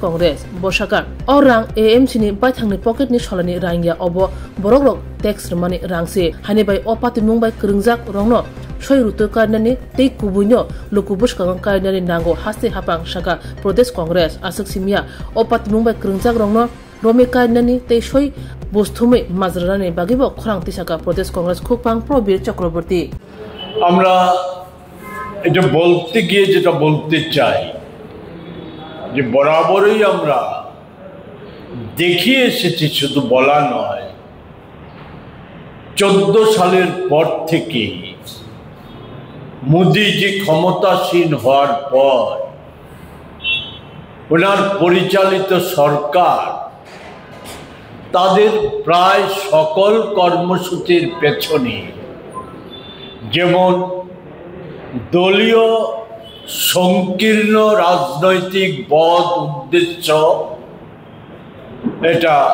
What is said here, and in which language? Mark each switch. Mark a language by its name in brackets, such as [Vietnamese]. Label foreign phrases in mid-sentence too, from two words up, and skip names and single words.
[Kok Borok] Congress bosaka orang AMC ni baithangni pocket ni solani rangya obo borokrok tax rmani rangse hani bai opati mungbai krungjak rongno soi rutu karnani tei kubuino lukubus kang karnani nango haste hapang saka Pradesh Congress asuk simia opati mungbai krungjak rongno romi karnani tei soi bosthumei mazrani bagibo khorang tisaka Pradesh Congress khokpang Probir Chakraborty [Bangla] আমরা এটা বলতে গিয়ে যেটা বলতে চাই যে বরাবরই আমরা দেখিয়ে এসেছি শুধু বলা নয় 14 সালের পর থেকে মোদিজি ক্ষমতাসীন হওয়ার পর ওনার পরিচালিত সরকার তাদের প্রায় সকল কর্মসূচির পেছনে যেমন দলীয় সংকীর্ণ রাজনৈতিক বদ উদ্দেশ্য এটা